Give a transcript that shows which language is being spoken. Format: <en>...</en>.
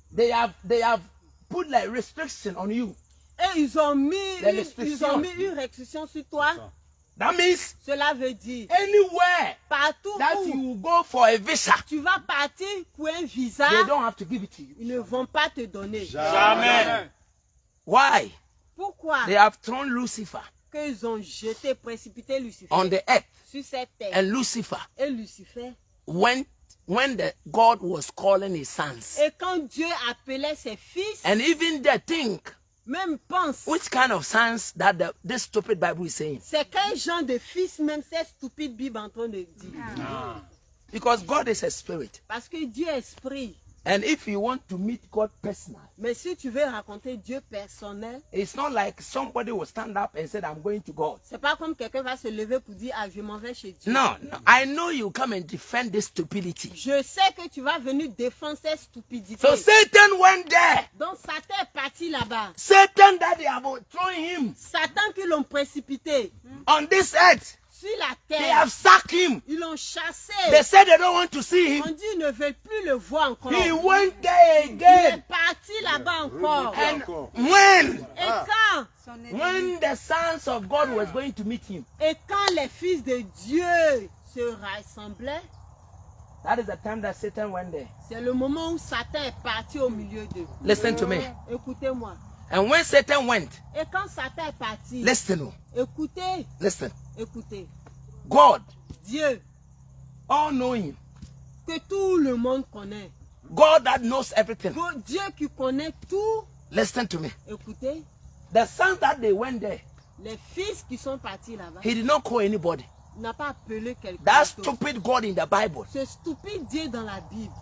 <en>they have put like restriction on you.</en> <fr>et ils ont mis une restriction sur toi.</fr> <en>That means</en> <fr>Cela veut dire,</fr> <en>anywhere</en> <fr>partout</fr> <en>that</en> <fr>où</fr> <en>you go for a visa,</en> <fr>tu vas partir pour un visa,</fr> <en>they don't have to give it to you.</en> <fr>ils ne vont pas te donner. Jamais.</fr> <en>Why?</en> <fr>Pourquoi?</fr> <en>They have thrown Lucifer</en> <fr>Qu'ils ont jeté, précipité Lucifer</fr> <en>on the earth,</en> <fr>sur cette terre.</fr> <en>and Lucifer,</en> <fr>Et Lucifer,</fr> <en>when God was calling his sons,</en> <fr>et quand Dieu appelait ses fils,</fr> <en>and even they think,</en> <fr>même pense,</fr> <en>which kind of sons that this stupid Bible is saying?</en> <fr>c'est quel genre de fils même cette stupide Bible en train de dire.</fr> <en>Because God is a spirit.</en> <fr>Parce que Dieu est esprit.</fr> <en>And if you want to meet God personally,</en> <fr>Mais si tu veux raconter Dieu personnel,</fr> <en>it's not like somebody will stand up and say, I'm going to God.</en> <fr>c'est pas comme quelqu'un va se lever pour dire, ah, je m'en vais chez Dieu.</fr> <en>No, I know you come and defend this stupidity.</en> <fr>Je sais que tu vas venir défendre cette stupidité.</fr> <en>So Satan went there.</en> <fr>Donc Satan est parti là-bas.</fr> <en>Satan that they have thrown him</en> <fr>Satan qui l'ont précipité</fr> <en>on this earth,</en> <fr>sur la</fr> <en>they</en> <fr>terre.</fr> <en>have sacked him.</en> <fr>Ils l'ont chassé.</fr> <en>They said they don't want to see</en> <fr>On</fr> <en>him.</en> <fr>dit ils ne veulent plus le voir encore.</fr> <en>He went there</en> <fr>Il est</fr> <en>again.</en> <fr>parti là-bas encore.</fr> <en>And when</en> <fr>Et</fr> <en>when the sons of God was going to meet him,</en> <fr>quand les fils de Dieu se rassemblaient,</fr> <en>that is the time that Satan went there.</en> <fr>c'est le moment où Satan est parti au milieu d'eux.</fr> <en>Listen to me.</en> <fr>Écoutez-moi.</fr> <en>And when Satan went,</en> <fr>Et quand Satan est parti,</fr> <en>listen,</en> <fr>écoutez,</fr> <en>listen.</en> <fr>écoutez.</fr> <en>God,</en> <fr>Dieu,</fr> <en>all knowing,</en> <fr>que tout le monde connaît.</fr> <en>God that knows everything.</en> <fr>Dieu qui connaît tout.</fr> <en>Listen to me.</en> <fr>Écoutez,</fr> <en>The sons that they went there,</en> <fr>les fils qui sont partis là-bas,</fr> <en>he did not call anybody.</en> <fr>il n'a pas appelé quelqu'un.</fr> <en>That</en> <fr>d'autre.</fr> <en>stupid God in the Bible</en> <fr>Ce stupide Dieu dans la Bible,</fr>